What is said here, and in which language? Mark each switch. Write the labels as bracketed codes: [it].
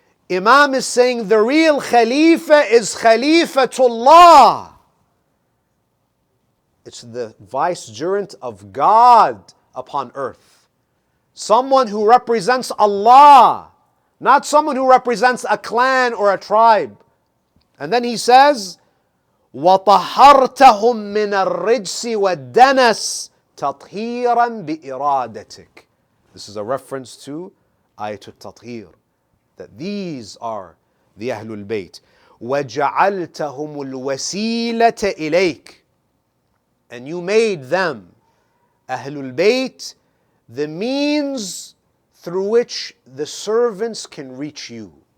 [en] Imam is saying the real Khalifa is Khalifatullah. It's the vicegerent of God upon earth. Someone who represents Allah, not someone who represents a clan or a tribe. And then he says, [ar] وَطَهَّرْتَهُمْ مِنَ الرِّجْسِ وَالدَّنَسِ تَطْهِيرًا بِإِرَادَتِكَ. [en] This is a reference to Ayatul Tathir, that these are the Ahlul Bayt. [ar] وَجَعَلْتَهُمُ الْوَسِيلَةَ إِلَيْكَ. [en] And you made them, Ahlul Bayt, the means through which the servants can reach you.